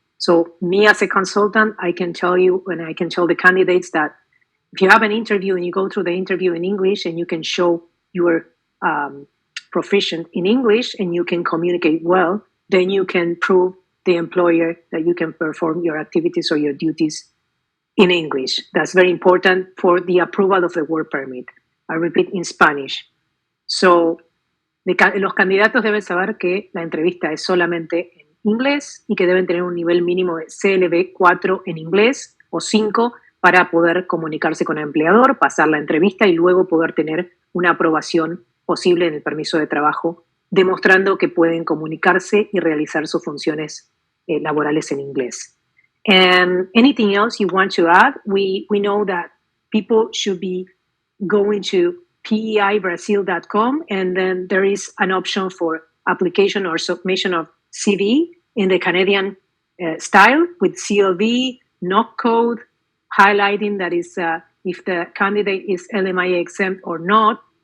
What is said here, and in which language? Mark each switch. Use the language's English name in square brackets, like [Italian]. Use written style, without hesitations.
[English] So me as a consultant, I can tell you, and I can tell the candidates that if you have an interview and you go through the interview in English and you can show you're proficient in English and you can communicate well, then you can prove the employer that you can perform your activities or your duties in English. That's very important for the approval of the work permit. I repeat, in Spanish. [Spanish] So los candidatos deben saber que la entrevista es solamente en inglés y que deben tener un nivel mínimo de CLB 4 en inglés o 5 para poder comunicarse con el empleador, pasar la entrevista y luego poder tener una aprobación posible en el permiso de trabajo, demostrando que pueden comunicarse y realizar sus funciones laborales en inglés. [English] And anything else you want to add? We know that people should be going to peibrazil.com, and then there is an option for application or submission of CV in the Canadian style with CLV, knock code, highlighting that is if the candidate is LMIA exempt or not.